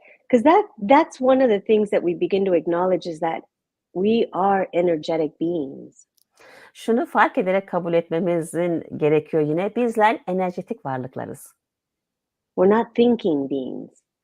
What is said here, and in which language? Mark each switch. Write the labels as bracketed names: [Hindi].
[English] Because that's one of the things that we begin to acknowledge is that we are energetic beings. [Turkish] Şunu fark ederek kabul etmemizin gerekiyor yine. Bizler enerjetik varlıklarız. [English] We're not thinking beings.